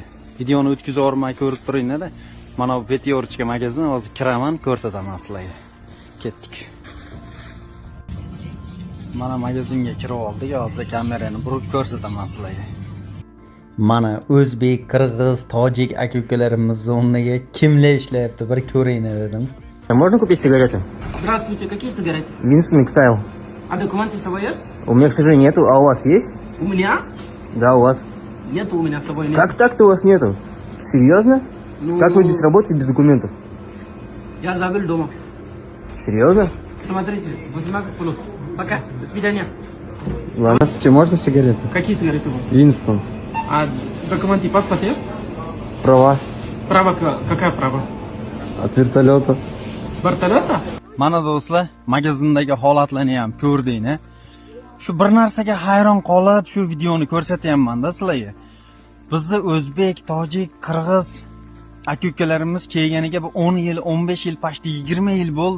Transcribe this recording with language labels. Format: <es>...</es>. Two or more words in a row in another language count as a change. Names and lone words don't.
<uz>Videoni o'tkazib yormay ko'rib turinglar-da. Mana bu Petyorchka magazin hozir kiraman, ko'rsataman sizlarga. Ketdik. Mana magazinga kirib oldik, hozir kamerani burib ko'rsataman sizlarga. Mana o'zbek, qirg'iz, tojik aka-ukalarimizni o'rniga kimlar ishlayapti, bir ko'ringlar dedim.</uz> <ru>Можно купить сигареты? Здравствуйте, какие сигареты? Винстон Стайл. А документы с собой есть? У меня, к сожалению, нету. А у вас есть? У меня? Да, у вас. Нету у меня с собой. Нет. Как так-то у вас нету? Серьезно? Ну, Как вы здесь работаете без документов? Я забыл дома. Серьезно? Смотрите, 18 плюс. Пока, до свидания. Ладно, можно сигареты? Какие сигареты вы? Винстон. А документы, паспорт есть? Права. Право, какая право? От вертолета. Вертолета?</ru> <uz>Mana do'stlar, magazindagi holatlarni ham ko'rdinglar. Shu bir narsaga hayron qolib, shu videoni ko'rsatyapman-da sizlarga. Bizni o'zbek, tojik, qirg'iz aka-ukalarimiz kelganiga 10 yil, 15 yil, pashti 20 yil bo'ldi.</uz>